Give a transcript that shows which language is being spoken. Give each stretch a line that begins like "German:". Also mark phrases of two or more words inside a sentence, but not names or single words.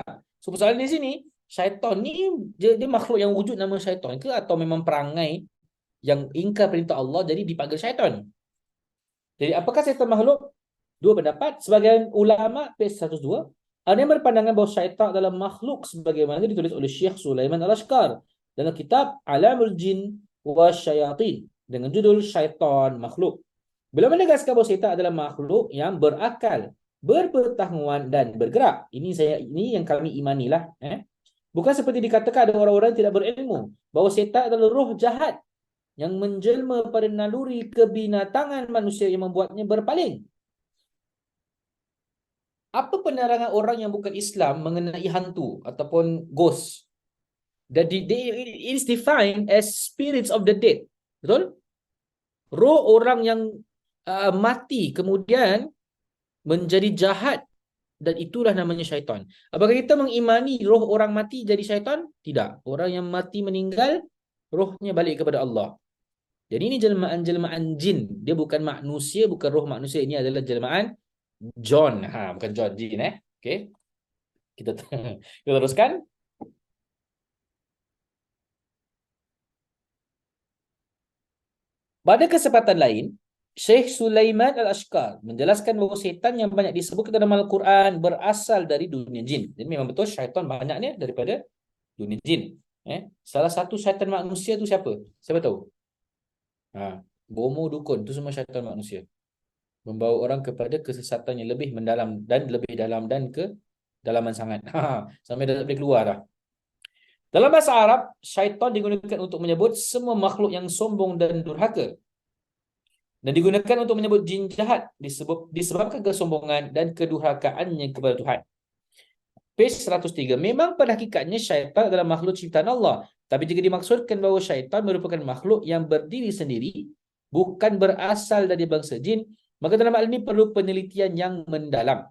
Malay: So persoalan di sini, syaitan ni dia makhluk yang wujud nama syaitan ke atau memang perangai yang ingkar perintah Allah jadi dipanggil syaitan? Jadi apakah syaitan makhluk? Dua pendapat. Sebagian ulama page 102 ada yang berpandangan bahawa syaitan adalah makhluk sebagaimana ditulis oleh Syekh Sulaiman Al-Ashqar dalam kitab Alamul Jin wa Syayatin dengan judul Syaitan Makhluk. Beliau menegaskan bahawa syaitan adalah makhluk yang berakal, berpengetahuan dan bergerak. Ini yang kami imanilah. Bukan seperti dikatakan ada orang-orang yang tidak berilmu bahawa syaitan adalah roh jahat yang menjelma pada naluri kebinatangan manusia yang membuatnya berpaling. Apa penerangan orang yang bukan Islam mengenai hantu ataupun ghost?
English: It is defined as spirits of the dead.
Malay: Betul? Roh orang yang mati kemudian menjadi jahat, dan itulah namanya syaitan. Apakah kita mengimani roh orang mati jadi syaitan? Tidak. Orang yang mati meninggal, rohnya balik kepada Allah. Jadi ini jelmaan-jelmaan jin. Dia bukan manusia, bukan roh manusia. Ini adalah jelmaan John. Bukan John, jin. Okay. Kita teruskan. Pada kesempatan lain, Syekh Sulaiman Al-Ashqar menjelaskan bahawa syaitan yang banyak disebut dalam Al-Quran berasal dari dunia jin. Jadi memang betul syaitan banyaknya daripada dunia jin. Salah satu syaitan manusia tu siapa? Siapa tahu? Bomo dukun tu semua syaitan manusia. Membawa orang kepada kesesatan yang lebih mendalam dan lebih dalam dan ke dalaman sangat. Sampai dah tak boleh keluar dah. Dalam bahasa Arab, syaitan digunakan untuk menyebut semua makhluk yang sombong dan durhaka. Dan digunakan untuk menyebut jin jahat disebabkan kesombongan dan kedurhakaannya kepada Tuhan. Page 103. Memang pada hakikatnya syaitan adalah makhluk ciptaan Allah. Tapi jika dimaksudkan bahawa syaitan merupakan makhluk yang berdiri sendiri, bukan berasal dari bangsa jin, maka dalam hal ini perlu penelitian yang mendalam.